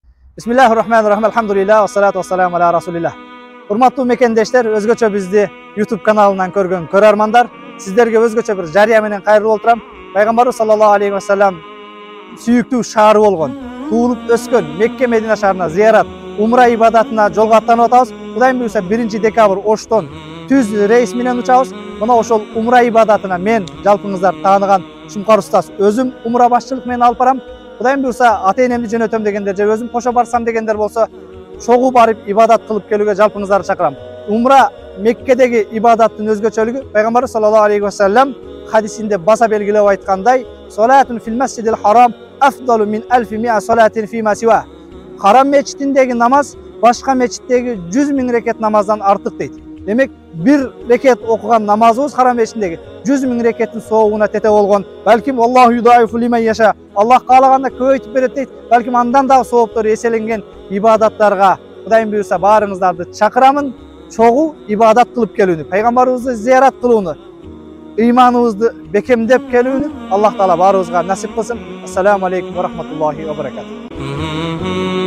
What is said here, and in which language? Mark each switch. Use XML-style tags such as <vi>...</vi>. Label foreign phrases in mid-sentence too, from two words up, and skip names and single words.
<ar>بسم الله الرحمن الرحيم. الحمد لله. والصلاة والسلام على رسول الله.</ar> <ky>Hurmatlı mekendештер, özgöçө bizdi YouTube kanalından көргөн көрөрмандар, сиздерге өзгөчө bir жарыя менен кайрылып отурам. Пайгамбарыбыз</ky> <ar>صلى الله عليه وسلم</ar> <ky>сүйүктүү шаары болгон, туулуп өскөн Мекке Медина шаарына зиярат, умра ибадатына жолго аттанып атабыз. Кудайым буйрса 1-декабрь Оштон түз рейс менен учабыз. Мына ошол умра ибадатына мен жалпыңыздар тааныган Шумкар устаз өзүм умра башчылык менен алып барам. Кудайым буйрса ата-энемди жөнөтөм дегендер же өзүм кошо барсам дегендер болсо чогуу барып ибадат кылып келүүгө жалпыңыздарды чакырам. Умра Меккедеги ибадаттын өзгөчөлүгү Пайгамбар</ky> <ar>صلى الله عليه وسلم</ar> <ky>хадисинде баса белгилеп айткандай,</ky> <ar>"صلاة في المسجد الحرام أفضل من ألف مئة صلاة فيما سوى."</ar> <ky>Харам мечитиндеги намаз башка мечиттеги 100 000 рекет намаздан артык дейт. Демек, bir reket окуган намазыбыз харам мечитиндеги 100 000 рекеттин соогуна тете болгон.</ky> <ar>Балким الله يضاعف لمن يشاء.</ar> <ky>Аллах каалаганда көбөйтүп берет дейт. Балким андан дагы сооптор эселенген ибадаттарга Кудайым буйрса баарыңыздарды чакырамын. Чогуу ибадат кылып келүүнү, пайгамбарыбызды зиярат кылууну, ыйманыбызды бекемдеп келүүнү Аллах таала баарыбызга насип кылсын.</ky> <ar>السلام عليكم ورحمة الله وبركاته.</ar>